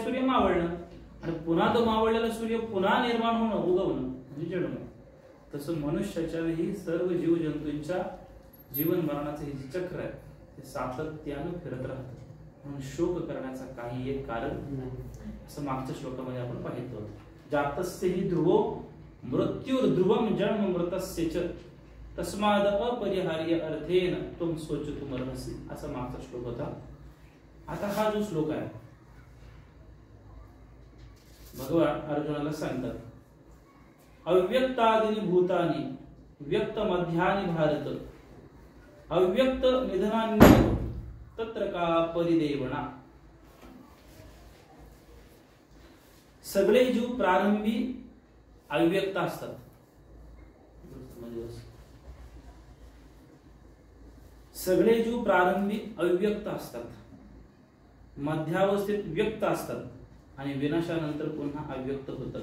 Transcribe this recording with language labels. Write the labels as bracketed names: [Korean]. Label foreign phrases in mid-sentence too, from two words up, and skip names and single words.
[Marathi] सूर्य मावळणं आणि पुन्हा तो मावळलेला सूर्य पुन्हा निर्माण होणं उगवणं म्हणजे जन्म। तसं मनुष्याच्या ही सर्व जीवजंतूंच्या जीवन मरणाचं हे जे चक्र आहे ते सातत्यानं फिरत राहतं। म्हणून शोक करण्याचं काही एक कारण नाही असं मागच्या श्लोकामध्ये आपण पाहिलं होतं। [Sanskrit] जातस्य हि ध्रुवो मृत्युर्ध्रुवम जन्म मृतस्य च तस्माद अपरिहार्य अर्थेन तुम सोचतुमर्हसि असा मागचा श्लोक होता। [Marathi] आता हा जो श्लोक आहे भगवान अर्जुनाला सांगतात [Sanskrit] अव्यक्तादीनि भूतानि व्यक्तमध्यानि भारत अव्यक्त निधनान्येव तत्र का परिदेवना। [Marathi] सगळे जीव प्रारंभी अव्यक्त असतात। दिवस. सगळे जीव प्रारंभी अव्यक्त असतात, मध्यावस्थेत व्यक्त असतात आणि विनाशानंतर पुन्हा अव्यक्त होतात.